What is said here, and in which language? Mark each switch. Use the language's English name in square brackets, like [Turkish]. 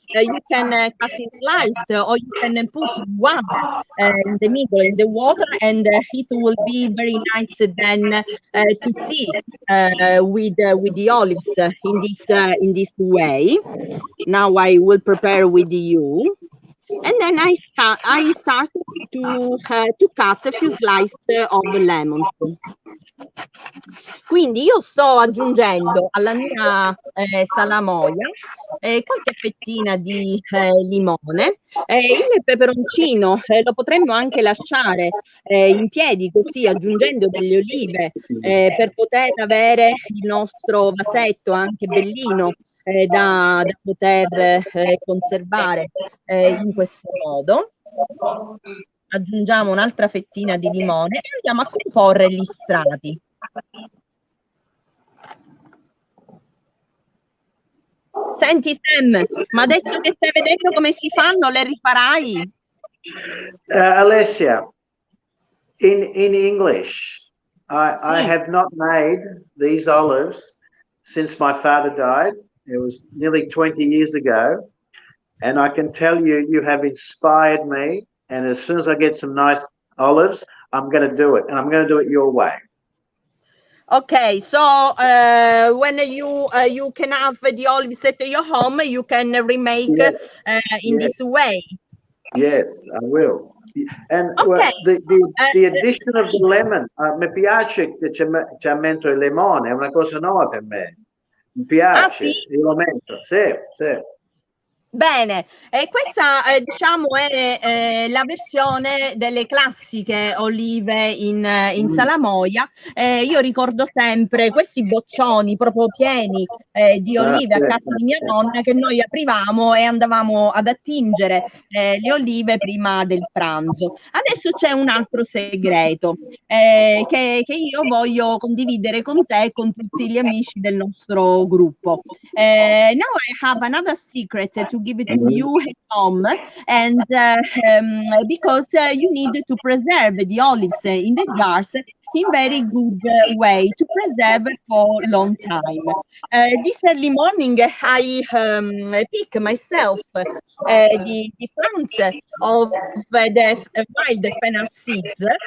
[English] You can cut in slice, or you can put one in the middle in the water, and it will be very nice then to see with the olives in this way. Now I will prepare with you. And then I started to cut a few slices of lemon. [Italian] Quindi io sto aggiungendo alla mia salamoia qualche fettina di limone. Il peperoncino lo potremmo anche lasciare in piedi, così aggiungendo delle olive per poter avere il nostro vasetto anche bellino da poter conservare in questo modo. Aggiungiamo un'altra fettina di limone e andiamo a comporre gli strati. Senti Sam, ma adesso che stai vedendo come si fanno, le rifarai? [English] Alessia, in English, I have not made these olives since my father died. It was nearly 20 years ago. And I can tell you, you have inspired me. And as soon as I get some nice olives, I'm going to do it. And I'm going to do it your way. Okay, so when you can have the olives at your home, you can remake in this way. Yes, I will. And okay. The addition of the lemon, [Italian] mi piace che ci metto il limone, è una cosa nuova per me. Mi piace, ah, sì? Io lo metto, sì. Bene, questa diciamo è la versione delle classiche olive in salamoia. Io ricordo sempre questi boccioni proprio pieni di olive a casa di mia nonna, che noi aprivamo e andavamo ad attingere le olive prima del pranzo. Adesso c'è un altro segreto che io voglio condividere con te e con tutti gli amici del nostro gruppo. [English] Now I have another secret to give it to you at home, and because you need to preserve the olives in the jars in very good way to preserve for a long time. This early morning I pick myself the plants of the wild fennel seeds.